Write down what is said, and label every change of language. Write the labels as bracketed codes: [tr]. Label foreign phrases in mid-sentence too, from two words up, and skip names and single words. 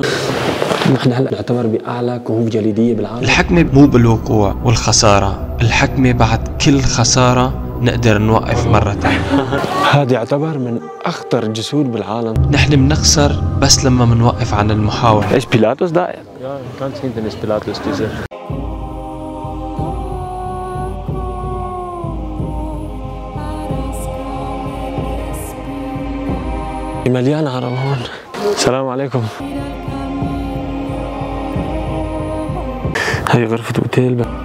[ar] نحن هلا نعتبر بأعلى كهوف جليدية بالعالم. الحكمة مو بالوقوع والخسارة، الحكمة بعد كل خسارة نقدر نوقف مرة تانية. هذا يعتبر من أخطر الجسور بالعالم. نحن بنخسر بس لما منوقف عن المحاولة. إيش بيلاتوس ده؟ [de] Ja, ganz hinten ist Pilatus, dieser. [ar] مليان عرب هون. السلام عليكم. هاي غرفة اوتيل.